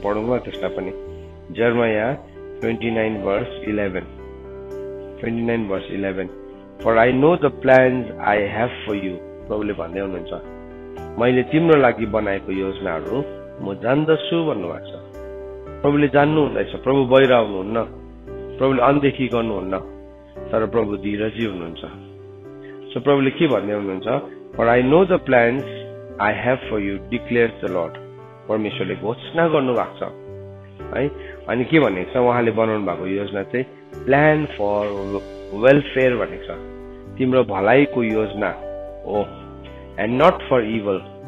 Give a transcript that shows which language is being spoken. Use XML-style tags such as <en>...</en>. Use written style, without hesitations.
<ne>पढौँ न त्यसलाई पनि, यर्मिया 29:11,</ne> <en>29 verse 11. For I know the plans I have for you.</en> <ne>प्रभुले भन्दै हुनुहुन्छ मैले तिम्रो लागि बनाएको योजनाहरू म जान्दछु भन्नुभएको छ। प्रभुले जान्नु हुँदैछ, प्रभु बाहिर आउनुहुन्न, प्रभुले अनदेखि गर्नुहुन्न, तर प्रभु धीरजी हुनुहुन्छ। सो प्रभुले के भन्दै हुनुहुन्छ?</ne> <en>For I know the plans I have for you declares the Lord.</en> <ne>परमेश्वरले घोषणा गर्नु भएको छ है। अनि के भनेको छ उहाँले बनाउनु भएको योजना चाहिँ</ne> <en>plan for welfare</en> <ne>भनेको छ, तिम्रो भलाइको योजना हो,</ne> <en>And not for evil.</en>